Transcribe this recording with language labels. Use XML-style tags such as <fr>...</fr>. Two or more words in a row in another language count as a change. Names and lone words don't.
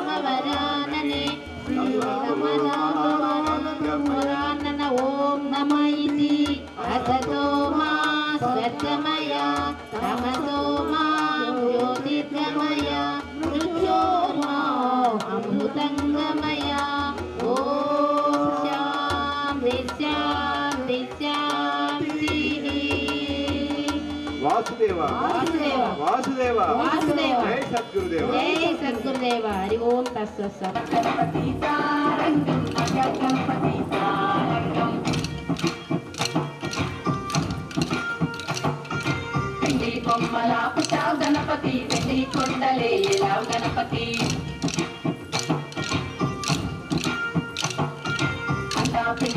<sa>वरानने श्रीराम राम वरानन ओम नमः इति असतो मा सत्यमय तमसो मा ज्योतिर्गमय मृत्योर्मा अमृतङ्गमय ओम शान्ति शान्ति शान्तिः वासुदेव वासुदेव वासुदेव वासुदेव जय सद्गुरुदेव जय सद्गुरुदेव हरि ओम तत्सत्</sa> <te>కొమ్మల పుట్టావు గణపతి వెండి కొండలే ఎలావు గణపతి అంతా</te>